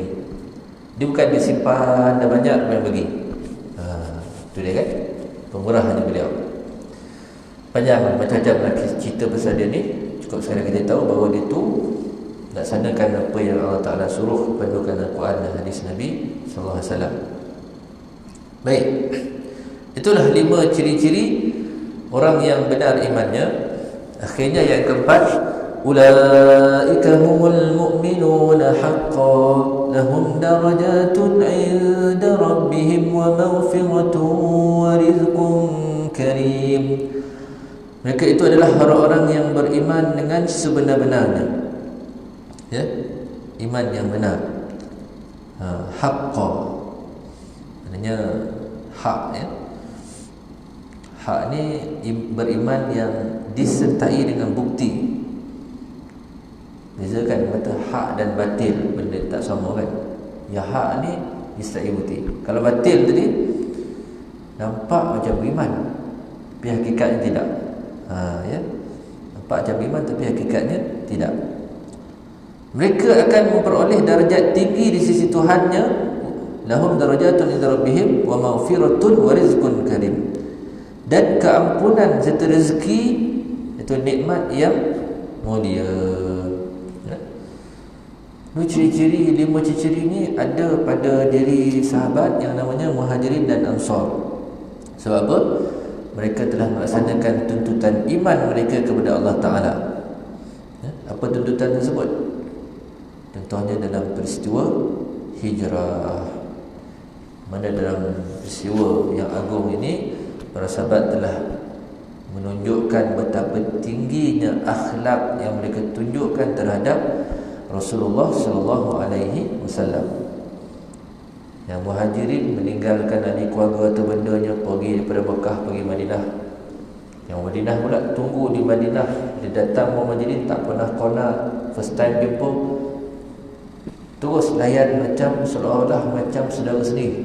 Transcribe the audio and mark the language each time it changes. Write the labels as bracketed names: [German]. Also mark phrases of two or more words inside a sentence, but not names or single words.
[Malay] Dia bukan dia simpan dah banyak dia bagi. Itu dia kan, pemurahnya beliau. Panjang macam-macam cerita pasal dia ni. Cukup sekali kita tahu bahawa dia tu laksanakan apa yang Allah Ta'ala suruh pandukan Al-Quran dan hadis Nabi [Arabic] صلى الله عليه وسلم. [Malay] Baik. Itulah 5 ciri-ciri orang yang benar imannya. Akhirnya yang keempat, [Arabic] أولئك هم المؤمنون حقا لهم درجات عند ربهم ومغفرة ورزق كريم. [Malay] Mereka itu adalah orang-orang yang beriman dengan sebenar-benarnya. Ya, iman yang benar. Haqqan, maknanya hak, ya. Hak ni beriman yang disertai dengan bukti. Beza kan, kata hak dan batil, benda tak sama kan. Ya, hak ni disertai bukti. Kalau batil tadi nampak macam beriman, tapi hakikatnya tidak. Ya, nampak macam beriman tapi hakikatnya tidak. Mereka akan memperoleh darjat tinggi di sisi Tuhannya. [Arabic] لهم درجات عند ربهم ومغفرة ورزق كريم. [Malay] Dan keampunan serta rezeki, itu nikmat yang mulia. Ciri-ciri, 5 ciri-ciri ni ada pada diri sahabat yang namanya Muhajirin dan Ansar. Sebab apa? Mereka telah melaksanakan tuntutan iman mereka kepada Allah Ta'ala. Apa tuntutan tersebut? Contohnya dalam peristiwa hijrah, mana dalam peristiwa yang agung ini para sahabat telah menunjukkan betapa tingginya akhlak yang mereka tunjukkan terhadap Rasulullah [Arabic] صلى الله عليه وسلم. [Malay] Yang Muhajirin meninggalkan ahli keluarga atau bendanya, pergi daripada Mekah pergi Madinah. Yang Madinah pula tunggu di Madinah. Dia datang Muhajirin tak pernah konak, [English] first time [Malay] jumpa, terus layan macam seolah-olah macam saudara sendiri.